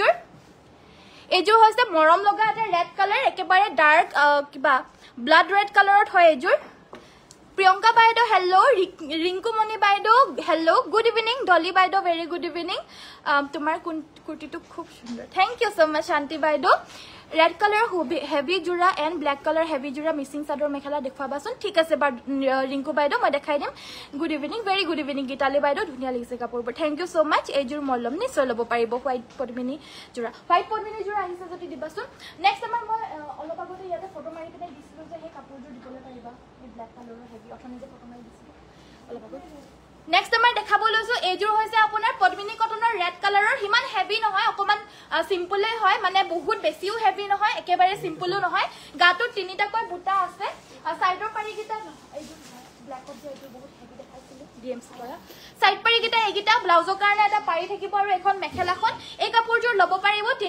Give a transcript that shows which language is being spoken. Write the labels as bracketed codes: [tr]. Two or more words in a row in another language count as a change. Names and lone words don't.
[as] এইযোৰ হৈছে মৰম লগা এটা [en] red colour [as] একেবাৰে ডাৰ্ক কিবা [en] blood red [as] কালাৰত হয় এইযোৰ প্ৰিয়ংকা বাইদেউ হেল্লো ৰিংকুমণি বাইদেউ হেল্লো [en] good evening [as] ডলি বাইদেউ [en] very good evening [as] তোমাৰ কুৰ্তিটো খুব সুন্দৰ [en] thank you so much [as] শান্তি বাইদেউ [en] red colour heavy [as] জোৰা [en] and black colour heavy [as] জোৰা মিচিং চাদৰ মেখেলা দেখুৱাবাচোন ঠিক আছে বা ৰিংকু বাইদেউ মই দেখাই দিম [en] good evening very good evening [as] গীতালি বাইদেউ ধুনীয়া লাগিছে কাপোৰবোৰ [en] thank you so [as] মাচ এইযোৰ মলম নিশ্চয় ল'ব পাৰিব হোৱাইট পদ্মিনী জোৰা আহিছে যদি দিবাচোন নেক্সট আমাৰ মই অলপ আগতে ইয়াতে ফটো মাৰি পিনে দিছিলোঁ যে সেই কাপোৰযোৰ দিবলৈ পাৰিবা এই ব্লেক কালাৰৰ হেভি অথনি যে ফটো মাৰি দিছিলোঁ অলপ আগতে নেক্সট আমাৰ দেখাব লৈছো এইযোৰ হৈছে আপোনাৰ পদ্মিনী কটনৰ ৰেড কালাৰৰ হিমান হেভি নহয় অকমান সিম্পলে হয় মানে বহুত বেছিও হেভি নহয় একেবাৰে সিম্পলও নহয় গাটো তিনিটাকৈ বুটা আছে সাইডৰ পাৰিগিটা এইযোৰ ব্ল্যাকত যে এইটো বহুত হেভি দেখাইছিল ডিএমসি কৰা সাইড পাৰিগিটা এগিটা ব্লাউজৰ কাৰণে এটা পাৰি থাকিব আৰু এখন মেখেলাখন এই কাপোৰযোৰ ল'ব পাৰিব